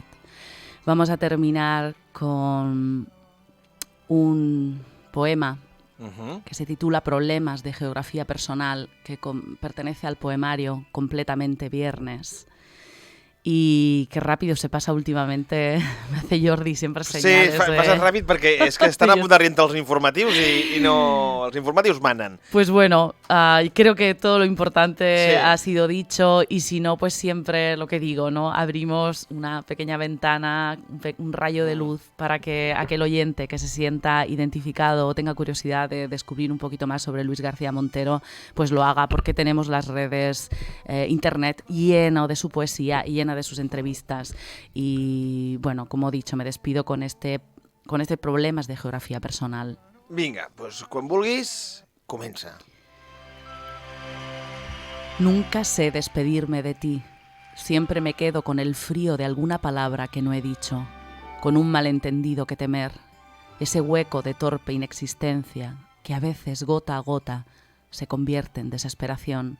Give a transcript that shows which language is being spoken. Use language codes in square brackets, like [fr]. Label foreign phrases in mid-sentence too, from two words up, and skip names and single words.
[es] Vamos a terminar con un poema que se titula Problemas de geografía personal, que pertenece al poemario Completamente Viernes. y qué rápido se pasa últimamente, me hace Jordi siempre señales. [ca] Sí, passa ràpid perquè és que estan a punt d'arrientar els informatius i no... Els informatius manen. [es] Pues bueno, creo que todo lo importante Sí. ha sido dicho y si no, pues siempre lo que digo, ¿no? Abrimos una pequeña ventana, un rayo de luz para que aquel oyente que se sienta identificado o tenga curiosidad de descubrir un poquito más sobre Luis García Montero, pues lo haga porque tenemos las redes, internet lleno de su poesía y llena de sus entrevistas. Y bueno, como he dicho, me despido con este problemas de geografía personal. [ca] Vinga, doncs quan vulguis, comença. [es] Nunca sé despedirme de ti. Siempre me quedo con el frío de alguna palabra que no he dicho, con un malentendido que temer, ese hueco de torpe inexistencia que a veces gota a gota se convierte en desesperación.